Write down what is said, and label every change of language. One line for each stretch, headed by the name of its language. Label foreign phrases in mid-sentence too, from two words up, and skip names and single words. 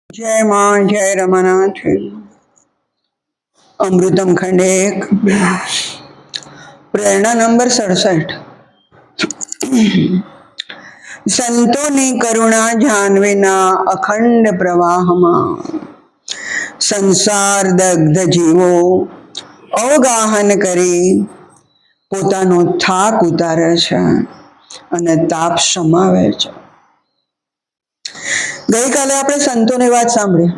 Gujarati: જય માં જય રમાનાથ। અમૃતમ ખંડ 1 પ્રેરણા નંબર 67। સંતોની કરુણા જાનવીના અખંડ પ્રવાહમાં સંસાર દગ્ધ જીવો અવગાહન કરી પોતાનો થાક ઉતારે છે અને તાપ સમાવે છે। ગઈકાલે આપણે સંતોની વાત સાંભળી।